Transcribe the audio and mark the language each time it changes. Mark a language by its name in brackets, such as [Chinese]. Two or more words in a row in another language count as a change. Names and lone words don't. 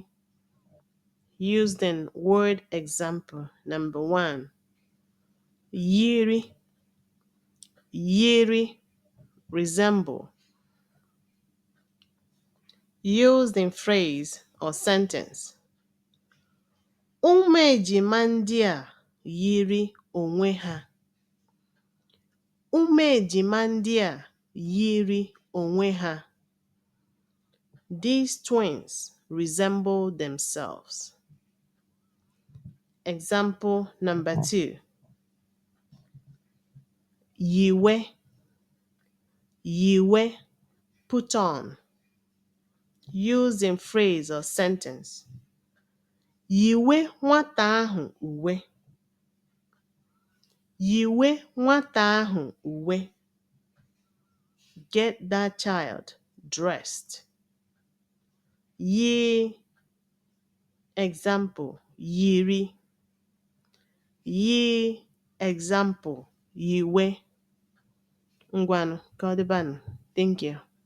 [English] Used in word example number one. [Igbo] Yiri. Yiri. [English] Resemble. Used in phrase or sentence. [Igbo] Ụmụ ejima ndị a yiri onwe ha. Ụmụ ejima ndị a yiri onwe ha. [English] These twins resemble themselves. Example number two. [Igbo] Yiwe. Yiwe, [English] put on. Used in phrase or sentence. [Igbo] Yiwe nwata ahụ uwe. Yiwe nwata ahụ uwe. [English] Get that child dressed. [Igbo] Yi. Example, yiri. Yi. Example, yiwe. Ngwanu, kodibanu. [English] Thank you.